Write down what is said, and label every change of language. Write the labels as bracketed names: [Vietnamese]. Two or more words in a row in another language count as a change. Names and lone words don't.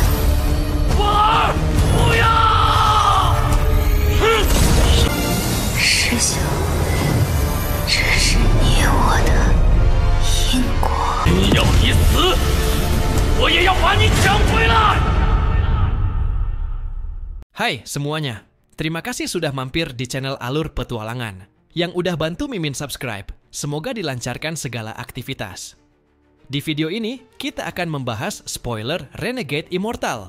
[Chinese] 风儿，不要！师兄，这是你我的因果。你要你死，我也要把你抢回来！ [Indonesian] Hai semuanya, terima kasih sudah mampir di channel Alur Petualangan. Yang udah bantu Mimin subscribe, semoga dilancarkan segala aktivitas. Di video ini, kita akan membahas spoiler Renegade Immortal.